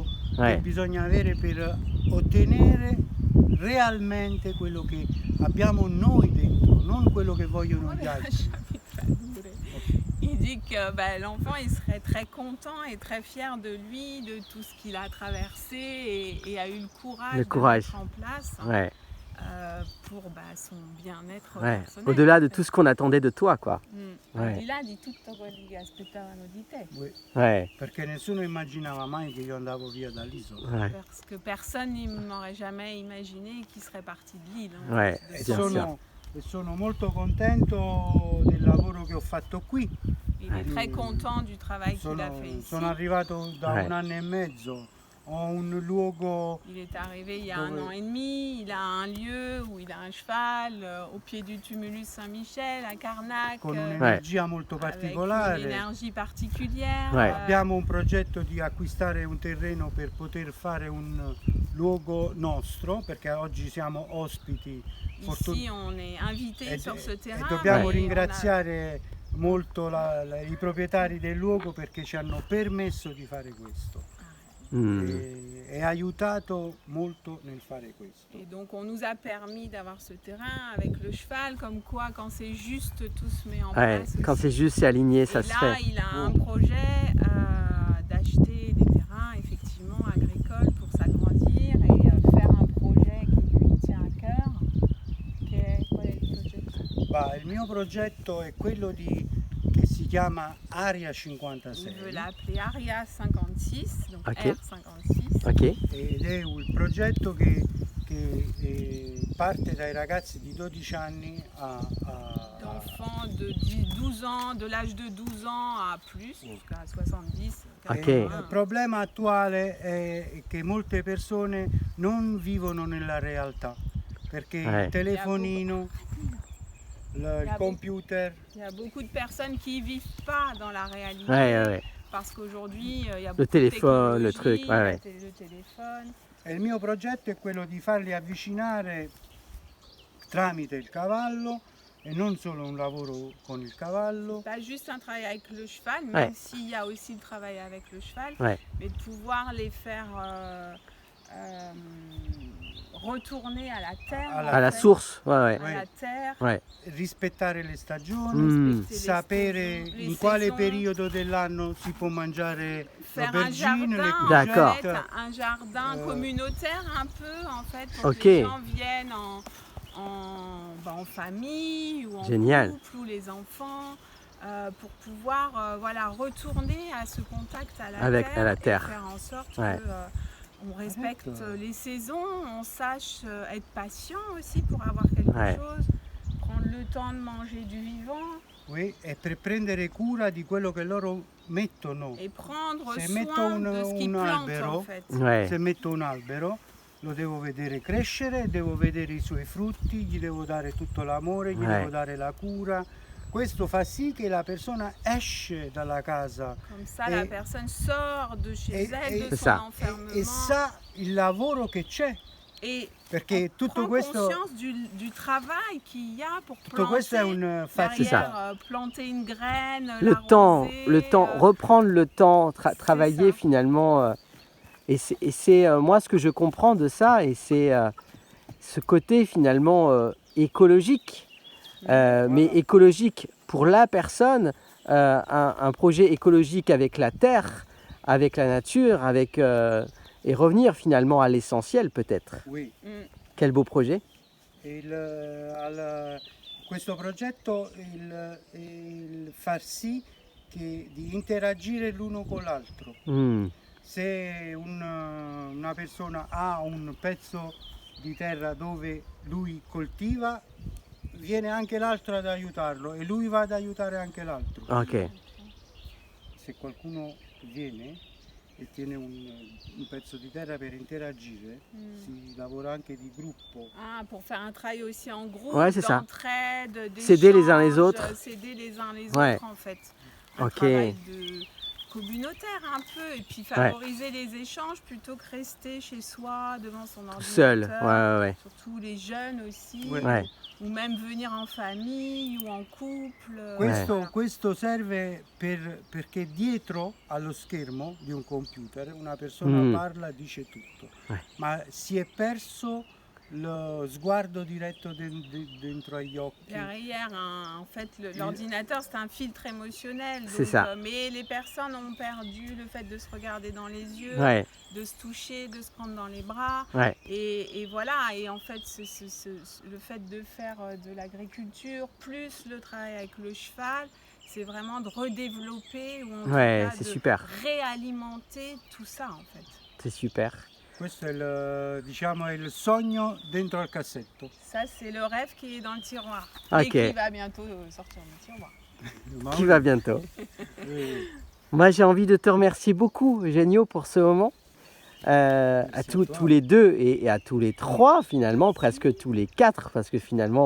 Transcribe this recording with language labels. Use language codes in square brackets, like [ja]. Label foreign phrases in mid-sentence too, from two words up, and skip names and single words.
[fr] Ouais. [it] che bisogna avere per ottenere realmente quello che abbiamo noi dentro, non quello che vogliono gli altri. [fr] Il dit que l'enfant il serait très content et très fier de lui, de tout ce qu'il a traversé et a eu le courage, Le courage. de mettre en place. Ouais. pour son bien-être Ouais. personnel. Au-delà de en fait. tout ce qu'on attendait de toi, quoi. [it] Al [fr] Ouais. [it] di là di tutto quello che aspettavano di te. [fr] Oui, Ouais. [it] perché nessuno immaginava mai che io andavo via dall'isola. [fr] Ouais. Parce que personne ne m'aurait jamais imaginé qu'il serait parti de l'île. En Ouais. fait, de [it] E [fr] Bien sûr. [it] sono molto contento del lavoro che ho fatto qui. [fr] Il est très content du travail qu'il a [it] Sono, [fr] fait ici. [it] sono arrivato da [fr] Ouais. [it] 1 anno e mezzo, ho un luogo [fr] Il est arrivé il y a [it] Dove- [fr] 1 an et demi, il a un lieu où il a un cheval au pied du tumulus Saint-Michel à Carnac, [it] con un'energia molto [fr] avec une [it] particolare. [fr] énergie particulière. Ouais. [it] Abbiamo un progetto di acquistare un terreno per poter fare un luogo nostro, perché oggi siamo ospiti. [fr] Ici, on est invité [it] E, [fr] sur ce [it] e [fr] terrain. [it] dobbiamo [fr] mais [it] ringraziare molto i proprietari del luogo perché ci hanno permesso di fare questo e aiutato molto nel fare questo. [fr] Et donc on nous a permis d'avoir ce terrain avec le cheval, comme quoi quand c'est juste tout se met en Ouais. place. Quand aussi. c'est juste, c'est aligné, ça Et se là, fait. il a un projet d'acheter des terrains effectivement agricoles pour s'agrandir et faire un projet qui lui tient à cœur. [it] Qual è il progetto? Il mio progetto è quello che si chiama Area [fr] Il 56 veut l'appeler Aria 56, donc Ok. R56. Ok. [it] ed è un progetto che parte dai ragazzi di 12 anni [fr] D'enfants de 12 ans, de l'âge de 12 ans à plus, jusqu'à 70. Ok. 80. [it] Il problema attuale è che molte persone non vivono nella realtà perché il telefonino, il computer. [fr] Il y a beaucoup de personnes qui ne vivent pas dans la réalité. Ouais, ouais. Parce qu'aujourd'hui, il y a Le beaucoup téléphone, de le truc, technologie, ouais, ouais. le téléphone. [it] E il mio progetto è quello di farli avvicinare tramite il cavallo e non solo un lavoro con il cavallo. [fr] Pas juste un travail avec le cheval, même Ouais. s'il y a aussi le travail avec le cheval, Ouais. mais de pouvoir les faire retourner à la terre. À la en fait, source, ouais, ouais. À la terre. Ouais. [it] Rispettare le stagioni, [fr] Respecter les [it] sapere [fr] saisons, les [it] in quale [fr] saisons, [it] periodo dell'anno si può mangiare [fr] faire un l'aubergine, le jardin, D'accord. en fait, un jardin communautaire un peu en fait pour Ok. que les gens viennent en famille ou en Génial. couple ou les enfants pour pouvoir retourner à ce contact à Avec la la terre. et faire en sorte Ouais. que on respecte Arrête. les saisons, on sache être patient aussi pour avoir quelque Ouais. chose, prendre le temps de manger du vivant [it] e per prendere cura di quello che loro mettono. [fr] et prendre [it] Se [fr] soin [it] metto [fr] de ce qu'ils [it] un [fr] plantent [it] albero, [fr] en fait. Ouais. [it] Se metto un albero lo devo vedere crescere, devo vedere i suoi frutti, gli devo dare tutto l'amore, gli devo dare la cura. Questo fa sì che la persona esce dalla casa [fr] Comme ça, Et- la personne sort de chez elle, de C'est son ça. enfermement, [it] e sa il lavoro che c'è, [fr] et [it] perché tutto [fr] prend [it] questo, [fr] conscience du travail qu'il y a pour [it] tutto questo è [fr] planter, [it] un [fr] C'est ça. derrière, planter une graine, Le temps, l'arroser, reprendre le temps, c'est travailler ça. finalement. Et c'est moi ce que je comprends de ça, et c'est ce côté finalement écologique, mais écologique pour la personne, un projet écologique avec la terre, avec la nature, et revenir finalement à l'essentiel peut-être. oui. Mm. Quel beau projet. [it] Questo progetto il far sì di interagire l'uno con l'altro. Se una persona ha un pezzo di terra dove lui coltiva, viene anche l'altro ad aiutarlo e lui va ad aiutare anche l'altro. [fr] Ok. [it] Se qualcuno viene e tiene un pezzo di terra per interagire, si lavora anche di gruppo. [fr] Ah, pour faire un travail aussi en groupe, Ouais, c'est ça. d'entraide, S'aider les uns les d'échange, autres. s'aider les uns les Ouais. autres en fait. Un Ok. travail de communautaire un peu, et puis favoriser les échanges plutôt que rester chez soi devant son ordinateur. Seul. Ouais. Surtout les jeunes aussi, Ouais. Ouais. ou même venir en famille ou en couple. [it] Questo serve perché dietro allo schermo di un computer una persona parla, dice tutto, ma si è perso lo sguardo diretto dentro agli occhi. [fr] Derrière, en fait, l'ordinateur, c'est un filtre émotionnel. C'est donc, ça. Mais les personnes ont perdu le fait de se regarder dans les yeux, Ouais, de se toucher, de se prendre dans les bras. ouais, Et voilà, et en fait, le fait de faire de l'agriculture, plus le travail avec le cheval, c'est vraiment de redévelopper ou en tout ouais, cas c'est de super. réalimenter tout ça en fait. C'est super. [it] Questo è diciamo, il sogno dentro al cassetto. [fr] Ça, c'est le rêve qui est dans le tiroir Ok. et qui va bientôt sortir du tiroir. Qui va bientôt. Oui. Moi, j'ai envie de te remercier beaucoup, Eugenio, pour ce moment. À à toi. tous les deux et à tous les trois, finalement, presque tous les quatre, parce que finalement,